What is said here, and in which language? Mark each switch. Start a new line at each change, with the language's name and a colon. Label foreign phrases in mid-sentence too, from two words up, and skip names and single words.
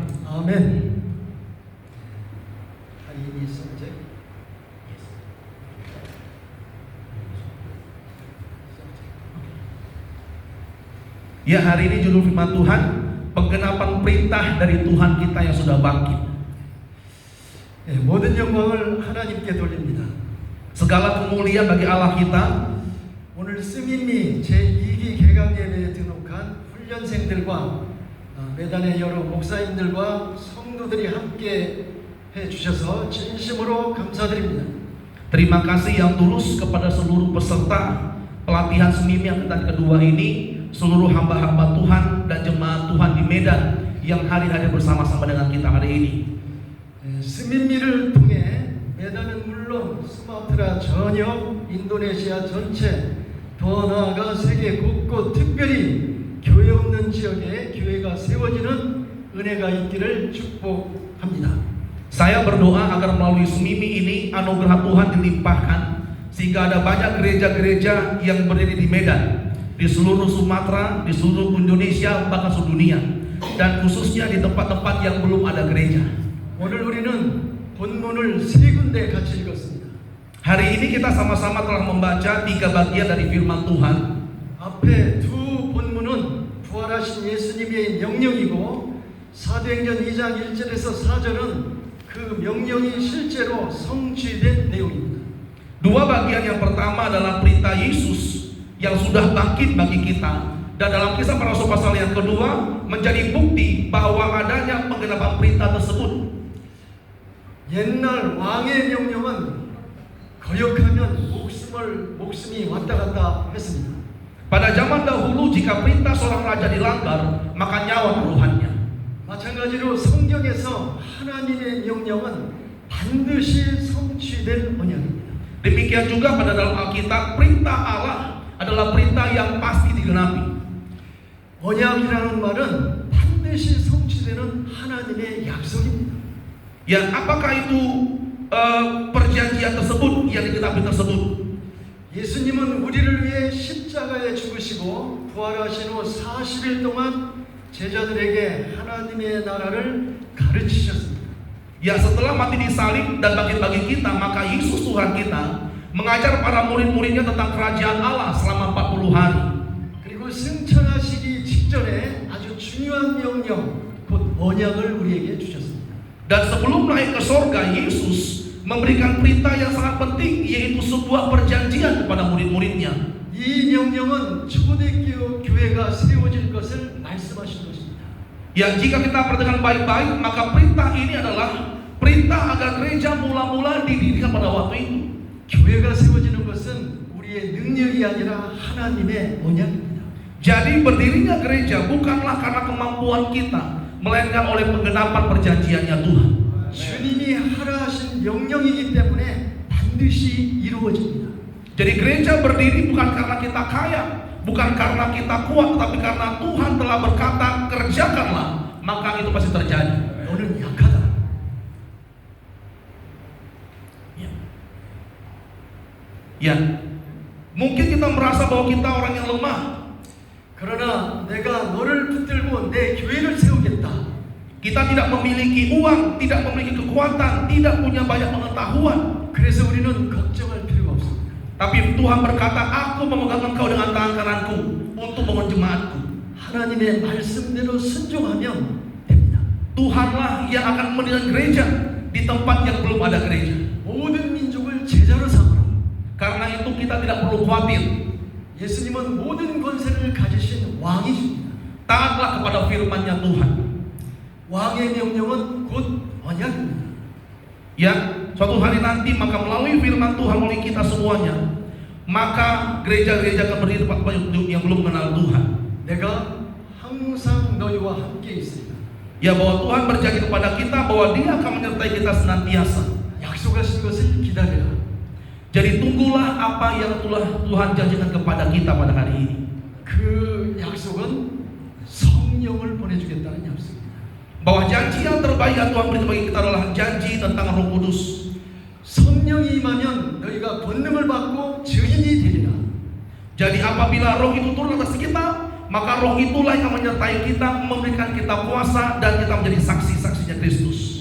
Indonesian: Amin. Hari ini subjek. Ya, hari ini judul firman Tuhan, penggenapan perintah dari Tuhan kita yang sudah bangkit.
Korean: 모든 영광을 하나님께 돌립니다.
Indonesian: Segala kemuliaan bagi Allah kita.
Korean: 오늘 스님이 제2기 개강예배에 등록한 훈련생들과 매단의 여러 목사님들과 성도들이 함께 해주셔서 진심으로 감사드립니다.
Indonesian: Terima kasih yang tulus kepada seluruh peserta pelatihan SMIMI angkatan kedua ini, seluruh hamba-hamba Tuhan dan jemaat Tuhan di Medan yang hadir bersama-sama dengan kita hari ini.
Korean: 스민미를 통해 메단은 물론 수마트라 전역, 인도네시아 전체, 더 나아가 세계 곳곳 특별히 교회 없는 지역에 교회가 세워지는 은혜가 있기를 축복합니다.
Indonesian: Saya berdoa agar melalui SMIMI ini anugerah Tuhan dilimpahkan sehingga ada banyak gereja-gereja yang berdiri di Medan, di seluruh Sumatera, di seluruh Indonesia, bahkan seluruh dunia, dan khususnya di tempat-tempat yang belum ada gereja.
Korean: 오늘 우리는 본문을 세 군데 같이 읽었습니다.
Indonesian: Hari ini kita sama-sama telah membaca 3 bagian dari firman Tuhan.
Korean: 앞에 두 본문은 부활하신 예수님의 명령이고 사도행전 2장 1절에서 4절은 그 명령이 실제로 성취된 내용입니다.
Indonesian: Dua bagian yang pertama adalah perintah Yesus yang sudah bangkit bagi kita, dan dalam Kisah Para Rasul pasal yang kedua menjadi bukti bahwa adanya penggenapan perintah tersebut.
Korean: 옛날 왕의 명령은 거역하면 목숨이 왔다 갔다 했습니다.
Indonesian: Pada zaman dahulu jika perintah seorang raja dilanggar, maka nyawa taruhannya.
Korean: 마찬가지로 성경에서 하나님의 명령은 반드시 성취될 언약입니다.
Indonesian: Demikian juga pada dalam Alkitab, perintah Allah adalah perintah yang pasti digenapi.
Korean: 언약이라는 말은 반드시 성취되는 하나님의 약속입니다.
Indonesian: Ya, apakah itu perjanjian tersebut yang digenapi tersebut?
Korean: 예수님은 우리를 위해 십자가에 죽으시고 부활하신 후 40일 동안 제자들에게 하나님의 나라를 가르치셨습니다.
Indonesian: Ya, setelah mati disalib dan bangkit bagi kita, maka Yesus Tuhan kita mengajar para murid-muridnya tentang kerajaan Allah selama 40 hari.
Korean: 그리고 승천하시기 직전에 아주 중요한 명령, 곧 언약을 우리에게 주셨습니다.
Indonesian: Dan sebelum naik ke sorga, Yesus memberikan perintah yang sangat penting, yaitu sebuah perjanjian kepada murid-muridnya.
Korean: 이 명령은 초대교회 교회가 세워질 것을 말씀하신 것입니다.
Indonesian: Ya, jika kita perhatikan baik-baik, maka perintah ini adalah perintah agar gereja mula-mula didirikan pada waktu itu.
Korean: 교회가 세워지는 것은 우리의 능력이 아니라 하나님의 언약입니다.
Indonesian: Jadi berdirinya gereja bukanlah karena kemampuan kita, melainkan oleh penggenapan perjanjiannya Tuhan.
Korean: 주님이 하라 하신 명령이기 때문에 반드시 이루어집니다.
Indonesian: Jadi gereja berdiri bukan karena kita kaya, bukan karena kita kuat, tetapi karena Tuhan telah berkata, kerjakanlah, maka itu pasti terjadi.
Korean: 너는 약하다.
Indonesian: Ya, mungkin kita merasa bahwa kita orang yang lemah.
Korean: 그러나 내가 너를 붙들고 내 교회를 세우겠다.
Indonesian: Kita tidak memiliki uang, tidak memiliki kekuatan, tidak punya banyak pengetahuan.
Korean: 그래서 우리는 걱정할 필요가 없습니다.
Indonesian: Tapi Tuhan berkata, aku memegang engkau dengan tangan kananku untuk membangun jemaatku.
Korean: 하나님의 말씀대로 순종하면 됩니다.
Indonesian: Tuhanlah yang akan mendirikan gereja di tempat yang belum ada gereja.
Korean: 모든 민족을 제자로 삼으라.
Indonesian: Karena itu kita tidak perlu khawatir.
Korean: 예수님은 모든 권세를 가지신 왕이십니다.
Indonesian: Taatlah kepada firman-Nya Tuhan.
Korean: 왕의 명령은 곧 언약입니다.
Indonesian: Ya, suatu hari nanti maka melalui firman Tuhan melalui kita semuanya, maka gereja-gereja akan berdiri tempat yang belum mengenal Tuhan.
Korean: 내가 항상 너희와 함께 있으리라.
Indonesian: Ya, bahwa Tuhan berjanji kepada kita bahwa Dia akan menyertai kita senantiasa.
Korean: 약속하신 것을 기다리라.
Indonesian: Jadi tunggulah apa yang telah Tuhan janjikan kepada kita pada hari ini.
Korean: 그 약속은 성령을 보내주겠다는 약속입니다.
Indonesian: Bahwa janji yang terbaik yang Tuhan berikan bagi kita adalah janji tentang Roh Kudus.
Korean: 성령이 임하면 너희가 권능을 받고 증인이 되리라.
Indonesian: Jadi apabila Roh itu turun atas kita, maka Roh itulah yang menyertai kita, memberikan kita kuasa dan kita menjadi saksi-saksinya Kristus.